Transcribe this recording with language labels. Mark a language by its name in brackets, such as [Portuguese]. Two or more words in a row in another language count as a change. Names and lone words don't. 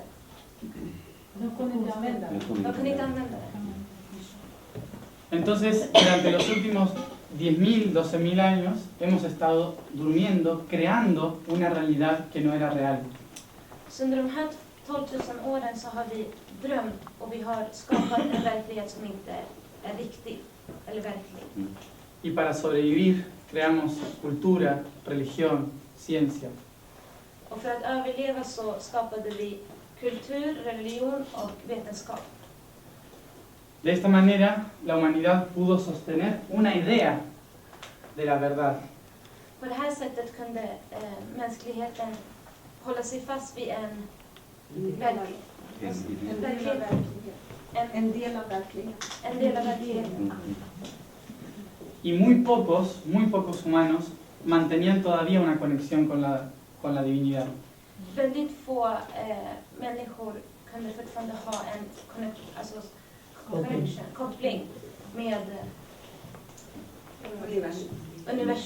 [Swedish] De kunde inte använda det. De kunde inte använda det. [Spanish] Entonces, durante los últimos 10.000, 12.000 años, hemos estado durmiendo, creando una realidad que no era real. [Swedish] Så under de här 12 000 åren så har vi drömt och vi har skapat en verklighet som inte är riktig eller verklig. [Spanish] Y para sobrevivir, creamos cultura, religión, ciencia. [Swedish] Och för att överleva så skapade vi kultur, religion och vetenskap. [Spanish] De esta manera, la humanidad pudo sostener una idea de la verdad. [Swedish] På det här sättet kunde mänskligheten hålla sig fast vid en del av verkligheten. En del av verkligheten. [Spanish] Y muy pocos humanos mantenían todavía una conexión con la divinidad. [Swedish] Väldigt få människor kunde fortfarande ha en koppling med universum.